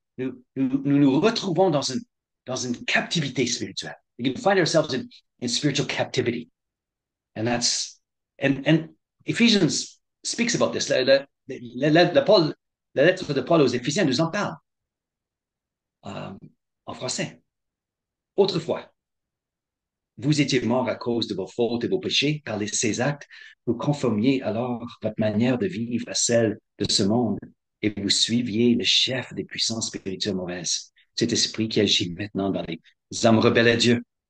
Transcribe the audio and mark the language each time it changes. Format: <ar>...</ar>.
<fr>Nous retrouvons dans une captivité spirituelle.</fr> <en>We can find ourselves in spiritual captivity. And and Ephesians speaks about this.</en> <fr>La lettre de Paul aux Éphésiens nous en parle en français. Autrefois, vous étiez morts à cause de vos fautes et vos péchés, par ces actes, vous conformiez alors votre manière de vivre à celle de ce monde et vous suiviez le chef des puissances spirituelles mauvaises, cet esprit qui agit maintenant dans les âmes rebelles à Dieu.</fr>